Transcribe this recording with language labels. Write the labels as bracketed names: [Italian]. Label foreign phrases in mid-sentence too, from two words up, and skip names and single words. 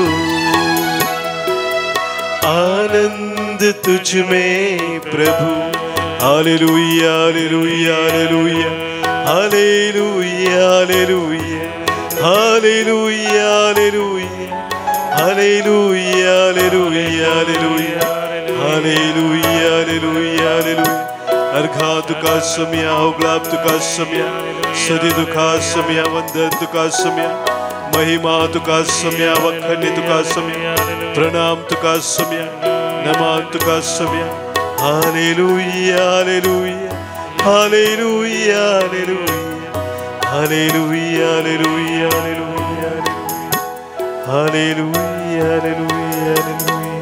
[Hindi] आनंद तुझ में प्रभु हालेलुया हालेलुया हालेलुया हालेलुया हालेलुया हालेलुया हालेलुया हालेलुया [Konkani] हालेलुया हालेलुया हालेलुया अर्घा तुका सम्या होगलाब तुका सम्या सदी तुका सम्या वंदन तुका सम्या महिमा तुका सम्या वखन्य तुका सम्या प्रणाम तुका सम्या नमन तुका सम्या हालेलुया हालेलुया हालेलुया हालेलुया हालेलुया हालेलुया हालेलुया हालेलुया हालेलुया